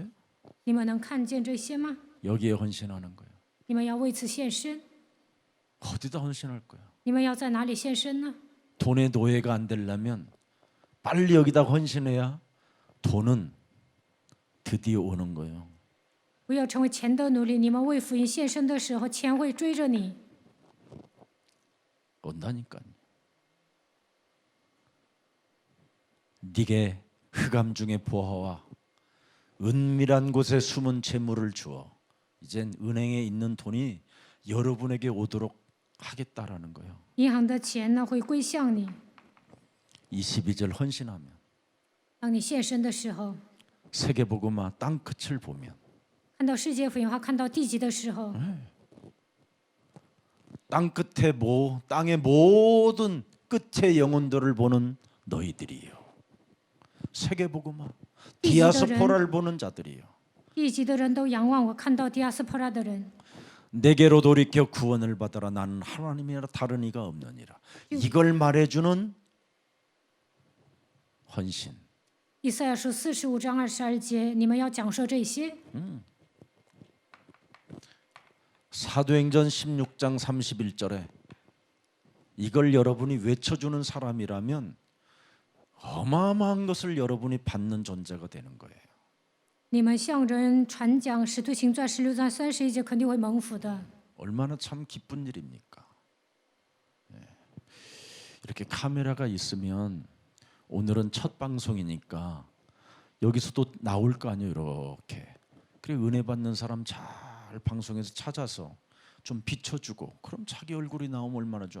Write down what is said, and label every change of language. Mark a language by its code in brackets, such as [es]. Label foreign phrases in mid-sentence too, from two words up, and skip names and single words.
[zh] 你们能看见这些吗？ [ko] 여기에 헌신하는 거예요. [zh] 你们要为此献身。 [ko] 어디다 헌신할 거야? [zh] 你们要在哪里献身呢？ [ko] 돈의 노예가 안 되려면 빨리 여기다 헌신해야 돈은 드디어 오는 거예요. [zh] 不要成为钱的奴隶。你们为福音献身的时候，钱会追着你。 [ko] 온다니까요. 네게 흑암 중의 보화와 은밀한 곳에 숨은 재물을 주어 이젠 은행에 있는 돈이 여러분에게 오도록 하겠다라는 거예요. [zh] 银行的钱呢会归向你。 [ko] 22절 헌신하면 [zh] 当你献身的时候， [ko] 세계복음화 땅 끝을 보면 [zh] 看到世界福音化，看到地极的时候， [ko] 땅 끝에 땅의 모든 끝의 영혼들을 보는 너희들이요. 세계복음화 디아스포라를 보는 자들이요. [zh] 地极的人都仰望我，看到迪亚斯普拉的人。 [ko] 내게로 돌이켜 구원을 받아라. 나는 하나님이라 다른 이가 없느니라. 이걸 말해주는 헌신. [zh] 以赛亚书45章22节，你们要讲说这些。 [ko] 사도행전 16장 31절에 이걸 여러분이 외쳐주는 사람이라면 어마어마한 것을 여러분이 받는 존재가 되는 거예요. [zh] 你们向人传讲《使徒行传》16章31节，肯定会蒙福的。 [ko] 얼마나 참 기쁜 일입니까? 이렇게 카메라가 있으면 오늘은 첫 방송이니까 여기서도 나올 거 아니에요. 이렇게. 그래 은혜 받는 사람 잘 방송에서 찾아서 좀 비춰주고 그럼 자기 얼굴이 나오면 얼마나 좋아.